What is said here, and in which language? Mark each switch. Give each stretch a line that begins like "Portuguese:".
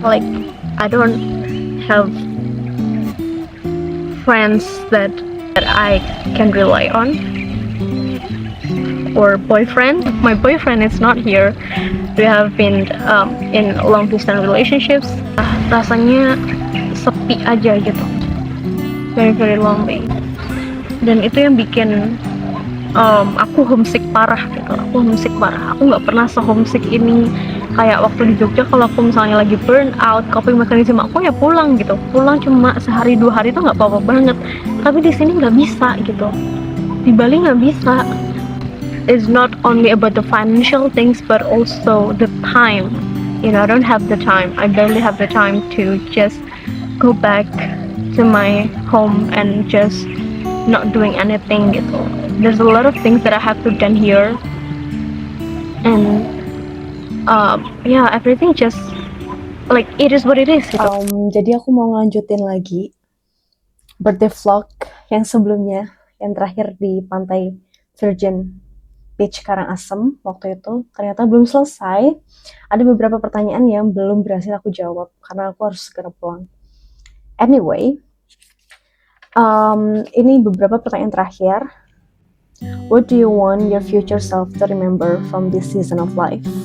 English: Like, I don't have friends that I can rely on, or boyfriend. My boyfriend is not here. We have been in long distance relationships.
Indonesian: Rasanya sepi aja gitu,
English: very very lonely.
Indonesian: Dan itu yang bikin aku homesick parah gitu. Aku homesick parah. Aku nggak pernah se-homesick ini. Kayak waktu di Jogja, kalau aku misalnya lagi burn out, aku pengen makan sama aku ya pulang gitu. Pulang cuma sehari 2 hari itu nggak apa-apa banget. Tapi di sini nggak bisa gitu. Di Bali nggak bisa.
English: It's not only about the financial things, but also the time. You know, I don't have the time. I barely have the time to just go back to my home and just not doing anything gitu. There's a lot of things that I have to done here, and yeah, everything just like it is what it is gitu.
Indonesian: Jadi aku mau ngelanjutin lagi birthday vlog yang sebelumnya, yang terakhir di pantai Virgin Beach Karangasem waktu itu. Ternyata belum selesai. Ada beberapa pertanyaan yang belum berhasil aku jawab karena aku harus segera pulang. Anyway, ini beberapa pertanyaan terakhir.
English: What do you want your future self to remember from this season of life?